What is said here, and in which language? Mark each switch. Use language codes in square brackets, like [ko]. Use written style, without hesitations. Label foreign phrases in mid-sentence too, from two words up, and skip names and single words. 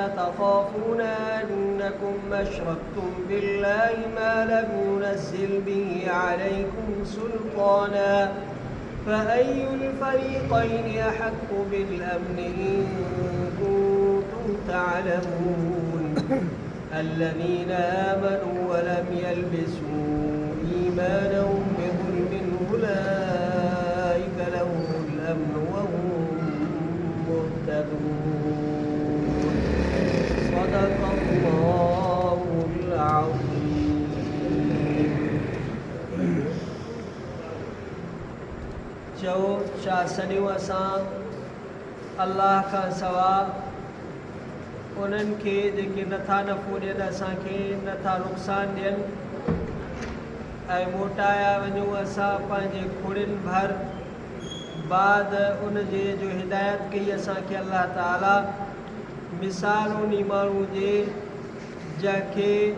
[ar] تخافون أنكم أشركتم بالله ما لم ينزل به عليكم سلطانا فأي الفريقين أحق بالأمن إن كنتم تعلمون الذين آمنوا ولم يلبسوا إيمانهم بظلم أولئك لهم الأمن وهم مهتدون صدق الله العظيم [sd] जो शासनियो असां अल्लाह खां सवा उन्हनि खे जेके नथा नफ़ो ॾियनि असांखे नथा नुक़सान ॾियनि ऐं मोटाया वञूं असां पंहिंजे खुड़ियुनि भर बाद उन जे जो हिदायत कई असांखे अल्लाह ताला मिसाल उन माण्हू जे जंहिंखे